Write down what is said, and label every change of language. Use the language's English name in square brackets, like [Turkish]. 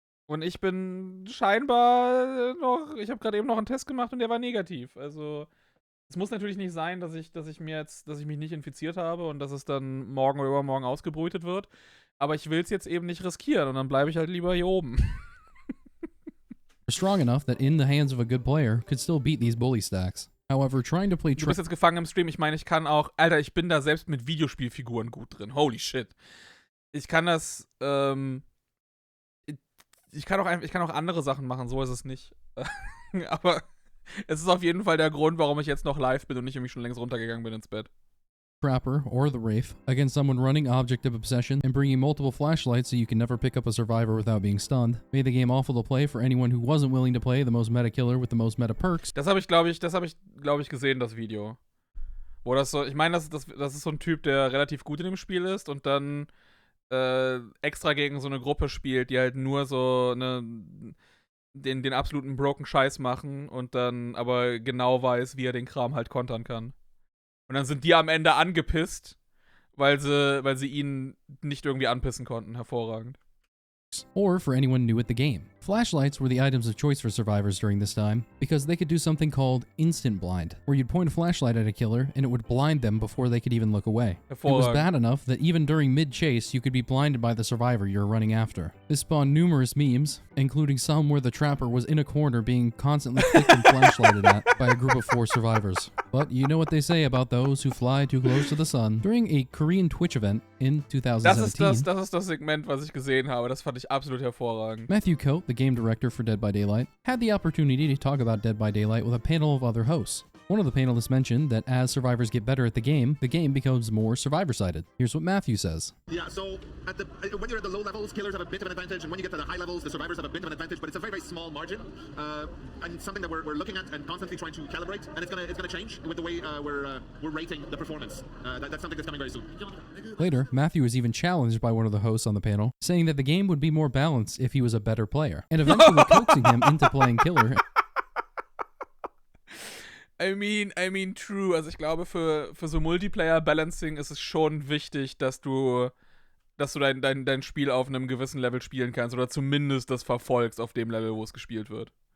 [German] Und ich bin scheinbar ich habe gerade eben noch einen Test gemacht und der war negativ. Also, es muss natürlich nicht sein, dass ich mich nicht infiziert habe und dass es dann morgen oder übermorgen ausgebrütet wird. Aber ich will es jetzt eben nicht riskieren und dann bleibe ich halt lieber hier oben. [English] strong enough that in the hands of a good player could still beat these bully stacks. However, trying to play [German] Du bist jetzt gefangen im Stream. Ich meine, ich kann auch... Alter, ich bin da selbst mit Videospielfiguren gut drin. Holy shit. Ich kann das... Ich kann auch andere Sachen machen. So ist es nicht. Aber es ist auf jeden Fall der Grund, warum ich jetzt noch live bin und nicht irgendwie schon längst runtergegangen bin ins Bett. [English] Trapper, or the Wraith, against someone running Object of Obsession and bringing multiple flashlights so you can never pick up a survivor without being stunned, made the game awful to play for anyone who wasn't willing to play the most meta killer with the most meta perks. [German] Das habe ich, glaube ich, gesehen, das Video. Wo das so, ich meine, das ist so ein Typ, der relativ gut in dem Spiel ist und dann extra gegen so eine Gruppe spielt, die halt nur so den absoluten broken Scheiß machen und dann aber genau weiß, wie er den Kram halt kontern kann. Und dann sind die am Ende angepisst, weil sie ihn nicht irgendwie anpissen konnten. Hervorragend. [English] Or for anyone new at the game. Flashlights were the items of choice for survivors during this time because they could do something called instant blind, where you'd point a flashlight at a killer and it would blind them before they could even look away. It was bad enough that even during mid-chase you could be blinded by the survivor you're running after. This spawned numerous memes, including some where the trapper was in a corner being constantly clicked and flashlighted at by a group of 4 survivors. But you know what they say about those who fly too close to the sun. During a Korean Twitch event in 2017... [German] Das ist das Segment, was ich gesehen habe. Das fand ich absolut hervorragend. [English] Matthew Coate, the game director for Dead by Daylight, had the opportunity to talk about Dead by Daylight with a panel of other hosts. One of the panelists mentioned that as survivors get better at the game becomes more survivor-sided. Here's what Matthew says. Yeah, so when you're at the low levels, killers have a bit of an advantage, and when you get to the high levels, the survivors have a bit of an advantage, but it's a very, very small margin, and something that we're looking at and constantly trying to calibrate, and it's gonna change with the way we're rating the performance. That's something that's coming very soon. Later, Matthew was even challenged by one of the hosts on the panel, saying that the game would be more balanced if he was a better player, and eventually coaxing him into playing killer. I mean, true. [German] Also ich glaube, für so Multiplayer-Balancing ist es schon wichtig, dass du dein Spiel auf einem gewissen Level spielen kannst oder zumindest das verfolgst auf dem Level, wo es gespielt wird.